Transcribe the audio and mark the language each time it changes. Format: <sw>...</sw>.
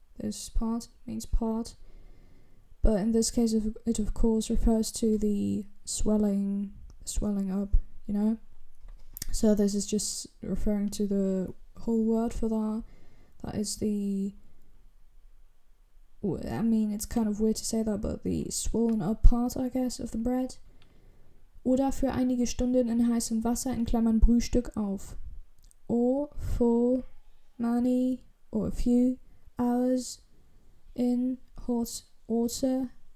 <en>This part means part. But in this case, it of course refers to the swelling up, you know? So this is just referring to the whole word for that. That is the, I mean, it's kind of weird to say that, but the swollen up part, I guess, of the bread.</en> <de>Oder für einige Stunden in heißem Wasser in Klammern Brühstück auf.</de> <en>Or for many or a few hours in hot water.</en>